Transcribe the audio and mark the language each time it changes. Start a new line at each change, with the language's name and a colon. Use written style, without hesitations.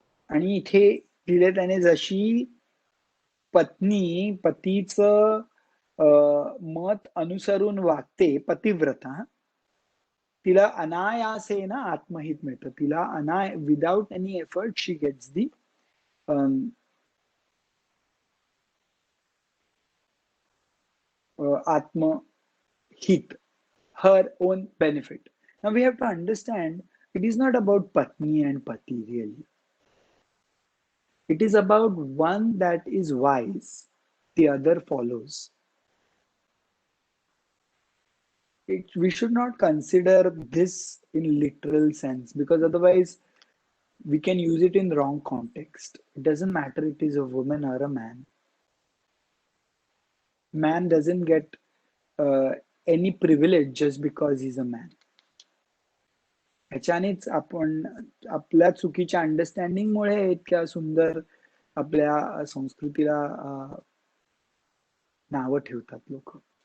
Marathi: आणि इथे दिले त्याने, जशी पत्नी पतीचं मत अनुसरून वागते, पतिव्रता, तिला अनायासे ना आत्महित मिळतं.
English: तिला without any effort she gets the आत्महित, her own benefit. Now we have to understand, it is not about patni and pati really. It is about one that is wise, the other follows. We should not consider this in literal sense, because otherwise we can use it in wrong context. It doesn't matter it is a woman or a man. Man doesn't get any privilege just because he's a man.
Marathi: ह्याच्यानेच आपण आपल्या चुकीच्या understanding मुळे इतक्या सुंदर आपल्या संस्कृतीला नावं ठेवतात लोक.